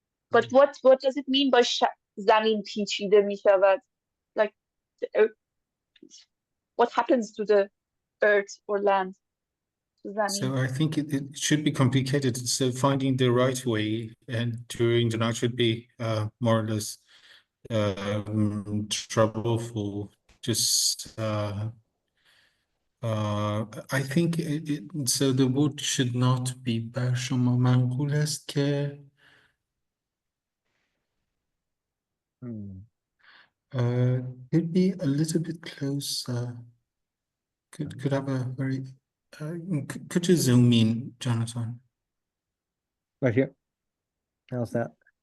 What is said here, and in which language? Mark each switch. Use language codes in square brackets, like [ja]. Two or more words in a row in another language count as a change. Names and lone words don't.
[en] But what does it mean by [fa] زمین پیچیده می شود? [en] Like, what happens to the earth or land? So I think it should be complicated. So finding the right way and during the night should be more or less troubleful. Just I think so the wood should not be [fa] بر شما منقول است که [en] could be a little bit closer. Could have a very could you zoom in, Jonathan? Right here. How's that?